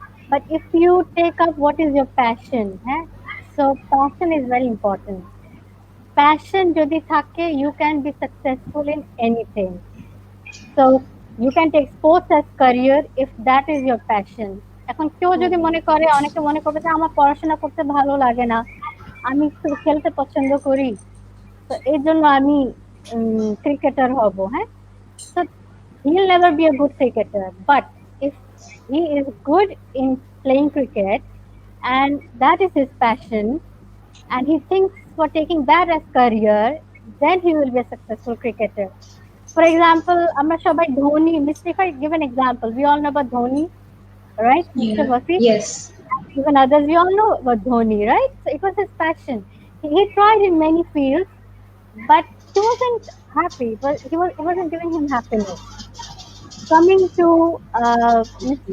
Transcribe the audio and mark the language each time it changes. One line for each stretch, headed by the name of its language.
English: But if you take up what is your passion, so passion is very important. Passion
Bangla: যদি থাকে,
English: you can be successful in anything. So you can take sports as career if that is your passion.
Bangla: এখন কেউ যদি মনে করে, অনেকে মনে করবে যে আমার পড়াশোনা করতে ভালো লাগে না, আমি একটু খেলতে পছন্দ করি, তো এর জন্য আমি ক্রিকেটার হব।
English: হ্যাঁ, so he'll never be a good cricketer. But if he is good in playing cricket and that is his passion and he thinks for taking that as career, then he will be a successful cricketer. For example,
Bangla: আমরা সবাই Dhoni, Mr.
English: If I give an example, we all know about Dhoni, right? Mr. Yeah. Wasi, Yes. even others, we all know about Dhoni, right? So it was his passion. He tried in many fields, but he wasn't happy. But it wasn't giving him happiness. Coming to Ms.